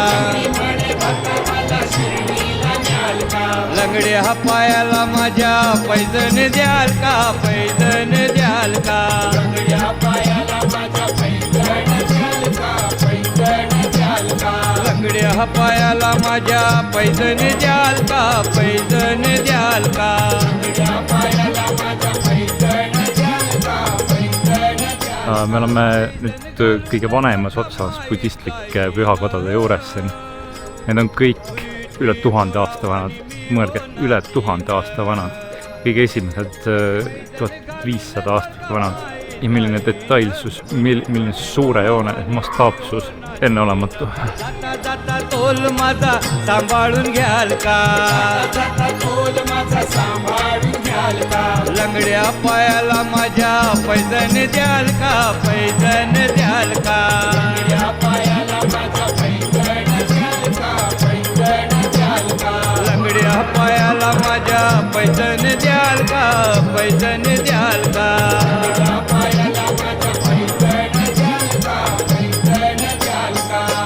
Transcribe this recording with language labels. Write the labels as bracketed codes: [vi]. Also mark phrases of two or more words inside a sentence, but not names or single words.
[mr] लंगडे हा पायाला माझ्या पैजन द्याल का, पैजन द्याल का, लंगडे हा पायाला माझ्या पैजन द्याल का, पैजन द्याल का. [et] Me oleme nüüd kõige vanemas otsas budistlike pühakodade juures. Need on kõik üle 1000 aasta vanad. Mõelge, üle 1000 aasta vanad. Kõige esimesed 1500 aastat vanad. Ja milline detailsus, milline suure joone mastaapsus, enneolematu. [mr] जाता तोल माझा सांभाळून घ्याल का, जाता तोल माझा सांभाळून घ्याल का, लंगड्या पायाला माझ्या पैजन द्याल का, पैजन द्याल का, लंगड्या पायाला माझ्या पैजन द्याल का, पैजन द्याल का, लंगड्या पायाला माझ्या पैजन द्याल का, पैजन द्याल का, लंगड्या पायाला माझ्या पैजन द्याल का, पैजन द्याल का.